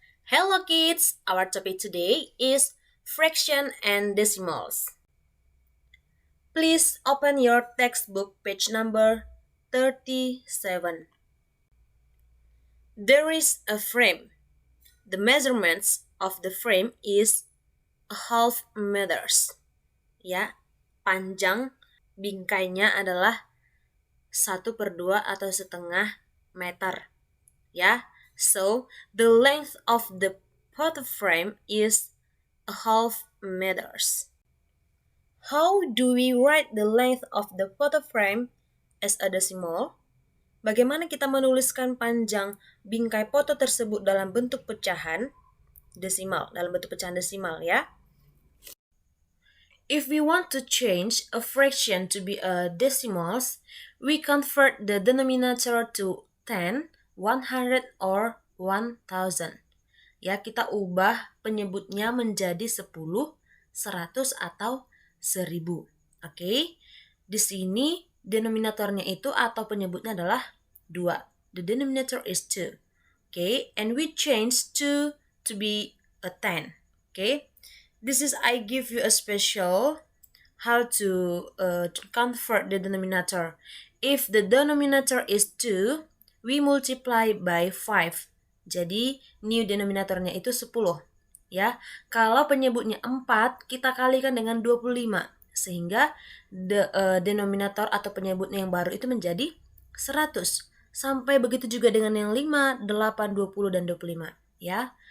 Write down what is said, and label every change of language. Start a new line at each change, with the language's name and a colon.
English: Hello kids, our topic today is fraction and decimals. Please open your textbook page number 37. There is a frame. The measurements of the frame is a half meters.
Indonesian: Ya, panjang bingkainya adalah 1/2 atau setengah meter.
English: Ya, so the length of the photo frame is a half meters. How do we write the length of the photo frame as a decimal?
Indonesian: Bagaimana kita menuliskan panjang bingkai foto tersebut dalam bentuk pecahan desimal, dalam bentuk pecahan desimal ya.
English: If we want to change a fraction to be a decimals, we convert the denominator to 10, 100, or 1000.
Indonesian: Ya, kita ubah penyebutnya menjadi 10, 100, atau 1000. Oke, di sini denominatornya itu atau penyebutnya adalah 2.
English: The denominator is 2. Okay, and we change 2 to be a 10. Okay, this is I give you a special how to convert the denominator. If the denominator is 2, we multiply by 5.
Indonesian: Jadi new denominatornya itu 10. Ya, kalau penyebutnya 4, kita kalikan dengan 25 sehingga denominator atau penyebutnya yang baru itu menjadi 100. Sampai begitu juga dengan yang 5, 8, 20 dan 25 ya.